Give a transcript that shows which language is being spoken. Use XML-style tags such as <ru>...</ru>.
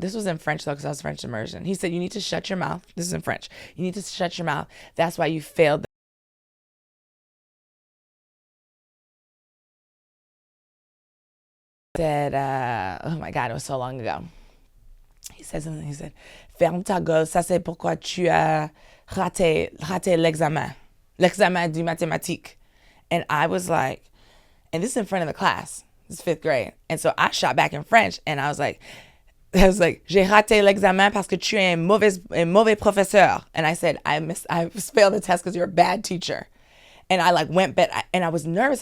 <en>This was in French though, because I was French immersion. He said, you need to shut your mouth. This is in French. You need to shut your mouth. That's why you failed. Said, oh my God, it was so long ago. He said something. He said,</en> <fr>ferme ta gueule, ça c'est pourquoi tu as raté l'examen du mathématique.</fr> <en>And I was like, and this is in front of the class. It's 5th grade. And so I shot back in French and I was like,</en> <fr>j'ai raté l'examen parce que tu es un mauvais professeur.</fr> <en>And I said, I failed the test because you're a bad teacher. And I like went back and I was nervous.</en>